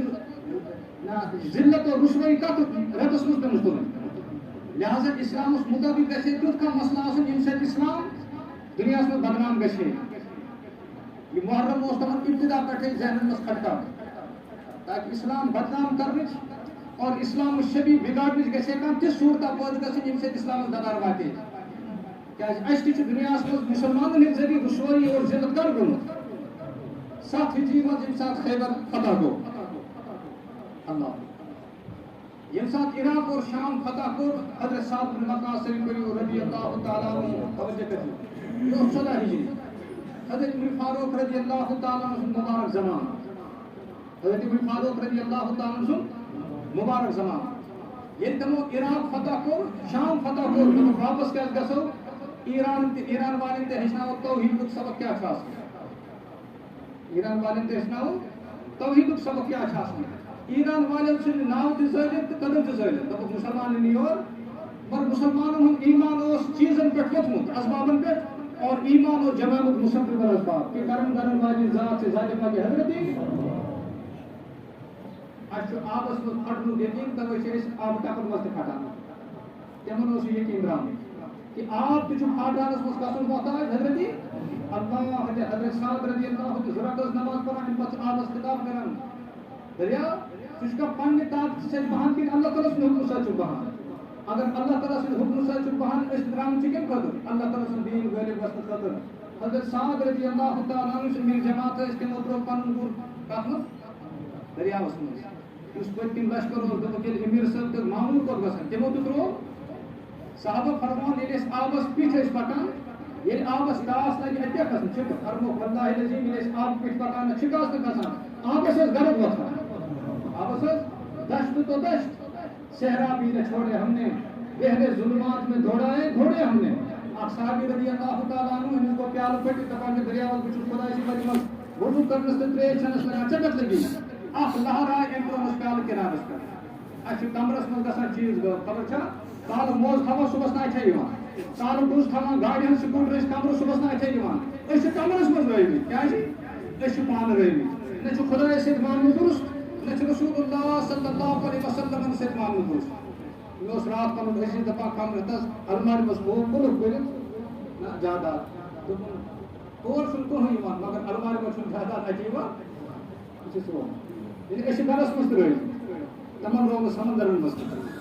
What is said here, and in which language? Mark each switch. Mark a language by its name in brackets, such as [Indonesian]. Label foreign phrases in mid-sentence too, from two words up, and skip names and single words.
[Kashmiri] ذلت اور رسوٲیی کتھ رٮ۪تس منٛز پیٚمٕژ تُلٕنۍ لہذا اِسلامس مُطٲبِق گژھِ ہے تیُتھ کانٛہہ مسلہٕ آسُن ییٚمہِ سۭتۍ اِسلام دُنیاہَس منٛز بدنام گژھِ ہے یہِ محرم اوس تِمن ابتدا پٮ۪ٹھے ذہنن منٛز کھٹکان تاکہِ اِسلام بدنام کرنٕچ اور اسلام شبی بگاڑنٕچ گژھِ ہے کانٛہہ تِژھ صوٗرتا پٲدٕ گژھٕنۍ ییٚمہِ سۭتۍ اِسلامس دَدار واتہِ کیٛازِ اَسہِ تہِ چھُ دُنیاہَس منٛز مُسلمانن ہٕنٛدِ ذٔریعہٕ رسوٲیی اور ذلت کر گوٚمُت 7 ہجری منٛز ییٚمہِ ساتہٕ خیبر فتح گوٚو اللہ ییٚمہِ ساتہٕ عراق اور شام فتح کوٚر حضرت سعد بن وقاص [Arabic] رضی اللہ تعالیٰ عنہ [Kashmiri] توجہ کٔرِو یہِ اوس 14 ہجری حضرت عمر فاروق [Arabic] رضی اللہ تعالیٰ عنہ [Kashmiri] سُنٛد مُبارک زمان حضرت عمر فاروق [Arabic] رضی اللہ تعالیٰ عنہ [Kashmiri] سُنٛد مُبارک زمان ییٚلہِ تِمو عراق فتح کوٚر شام فتح کوٚر دوٚپُکھ واپس کیٛازِ گژھو ایران والٮ۪ن تہِ ہیٚچھناوو توحیٖدُک سبق کیٛاہ چھُ آسان ایران والٮ۪ن تہِ ہیٚچھناوو توحیٖدُک سبق کیٛاہ چھُ آسان ایران والٮ۪ن چھُنہٕ ناو تہِ زٲلِتھ تہٕ قدم تہِ زٲلِتھ دوٚپُکھ مُسلمان یِن یور مگر مُسلمانن ہُنٛد ایمان اوس چیٖزن پٮ۪ٹھ ووٚتھمُت اسبابن پٮ۪ٹھ اور ایمان اوس جمامُت [Arabic] مُسبب الاسباب [Kashmiri] کہ کرن واجنۍ ذات سے ذاتِ پاکہِ حضرتی اَسہِ چھُ آبس منٛز پھٹنُک یقیٖن تَوَے چھِ أسۍ آبہٕ ٹپن منٛز تہِ پھٹان تِمن اوس یہِ یقیٖن درٛامُت کہ آب تہِ چھُ پھاٹراونس منٛز گژھُن محتاج حضرتی اللہ حضرت سعد رضی اللہ تہِ ضوٚرتھ ٲس نماز پران اَمہِ پتہٕ چھُ آبس خطاب کران دٔریاو سُہ چھُ کانٛہہ پننہِ طاقتہٕ سۭتۍ بہان کِنہٕ اللہ تعالیٰ سٕنٛدِ حُکمہٕ سۭتۍ چھُ بہان اگر اللہ تعالیٰ سٕنٛدِ حُکمہٕ سۭتۍ چھُ بہان أسۍ درٛامٕتۍ چھِ کَمہِ خٲطرٕ اللہ تعالیٰ سُنٛد دیٖن غٲلِب گژھنہٕ خٲطرٕ حضرت سعد [Arabic] رضی اللہ تعالیٰ عنہ [Kashmiri] یُس أمیٖر جماعت ٲسۍ تِمو ترٛوو پنُن گُر کتھ منٛز دٔریاوس منٛز یُس پٔتۍ کِنۍ لشکر اوس دوٚپُکھ ییٚلہِ أمیٖر صٲب تہٕ ماموٗر کوٚت گژھان تِمو تہِ ترٛوو صحابہ فرمان ییٚلہِ أسۍ آبس پیٚٹھۍ ٲسۍ پکان ییٚلہِ آبس ٹاس لگہِ اَتہِ کیٛاہ کھسان چھِکہٕ فرموکھ [Arabic] واللہ العظیٖم [Kashmiri] ییٚلہِ أسۍ آبہٕ پیٚٹھۍ پکان نہ چھِکہٕ ٲس نہٕ کھسان آبس ٲس گرد وۄتھان آبس ٲس دشت تو دشت [Urdu] صحرا بھی نہ چھوڑے ہم نے گہرے ظلمات میں دوڑائے گھوڑے ہم نے [Kashmiri] اکھ صحابی [Arabic] رضی اللہ تعالیٰ عنہ [Kashmiri] أمِس گوٚو پیالہٕ پھٔٹِتھ دپان چھِ دٔریاوس بہٕ چھُس خۄداے سٕنٛدِ وَتہِ منٛز وضوٗ کرنس تہٕ ترٛیش چٮ۪نس لگان ژےٚ کتھ لگی اکھ لہر آے أمۍ ترٛوومَس پیالہٕ کِنارس پٮ۪ٹھ اَسہِ چھُ کمرس منٛز گژھان چیٖز غٲب خبر چھا کالہٕ موزٕ تھاوان صُبحس نہٕ اَتھے یِوان کالہٕ ڈُز تھاوان گاڑِ ہٕنٛز سکوٗٹر ٲسۍ کمرٕ صُبحس نہٕ اَتھے یِوان أسۍ چھِ کمرس منٛز رٲومٕتۍ کیٛازِ أسۍ چھِ پانہٕ رٲومٕتۍ نہ چھُ خۄدایس سۭتۍ ماننہٕ درُست نہ چھُ رسول اللہ [Arabic] صلی اللہ علیہ وسلمن [Kashmiri] سۭتۍ ماننہٕ درُست مےٚ اوس راتھ پنُن أسۍ ٲسۍ دپان کمرٕ تس المارِ منٛز قُلف کٔرِتھ نہ جاداد دوٚپُن تور چھُنہٕ کٕہٕنۍ یِوان مگر المارِ منٛز چھُنہٕ جاداد اَتہِ یِوان یہِ چھُ سون ییٚلہِ أسۍ چھِ گرس منٛز تہِ رٲومٕتۍ تِمن روو نہٕ سمندرن منٛز تہِ